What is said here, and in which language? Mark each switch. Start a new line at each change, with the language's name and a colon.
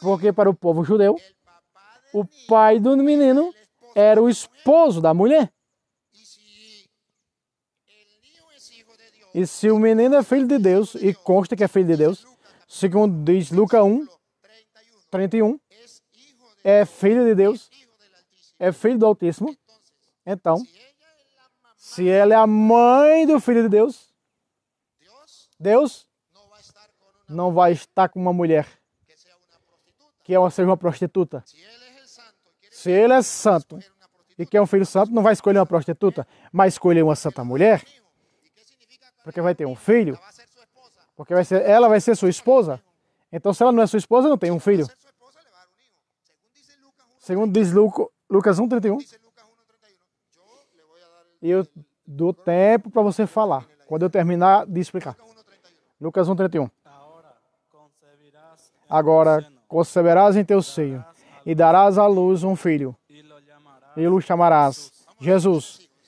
Portuguese: Porque para o povo judeu,
Spanish: el papá del
Portuguese: o pai do menino era o esposo da mulher.
Spanish: y si el niño es hijo de Dios,
Portuguese: E se o menino é filho de Deus, e consta que é filho de Deus, segundo diz Lucas 1,
Spanish: 31,
Portuguese: 31,
Spanish: es hijo de
Portuguese: é filho de Deus,
Spanish: hijo del Altísimo.
Portuguese: é filho do Altíssimo. Então,
Spanish: Si ella es la mamá,
Portuguese: se ela é a mãe do filho de Deus,
Spanish: Dios
Portuguese: Deus
Spanish: no va a estar con una
Portuguese: não vai estar com uma mulher
Spanish: que sea una prostituta.
Portuguese: que seja uma prostituta.
Spanish: Si él es el santo y quiere
Portuguese: Se ele é santo
Spanish: escoger una prostituta,
Portuguese: e quer um filho santo, não vai escolher uma prostituta, mas escolher uma santa mulher,
Spanish: hijo. ¿Y qué significa?
Portuguese: porque vai ter um filho,
Spanish: Va a ser su esposa.
Portuguese: porque ela vai ser sua esposa. Então, se ela não é sua esposa, não tem um filho.
Spanish: Ser su esposa le va a dar un hijo.
Portuguese: Segundo diz Lucas 1,31.
Spanish: Dice Lucas 1:31. Yo le voy a dar el
Portuguese: E eu dou tempo para você falar, quando eu terminar de explicar.
Spanish: Lucas 1:31.
Portuguese: Lucas 1,31.
Spanish: Ahora concebirás en
Portuguese: Agora
Spanish: tu seno,
Portuguese: conceberás em teu seio e darás à luz um filho,
Spanish: y lo llamarás
Portuguese: e o chamarás Jesus.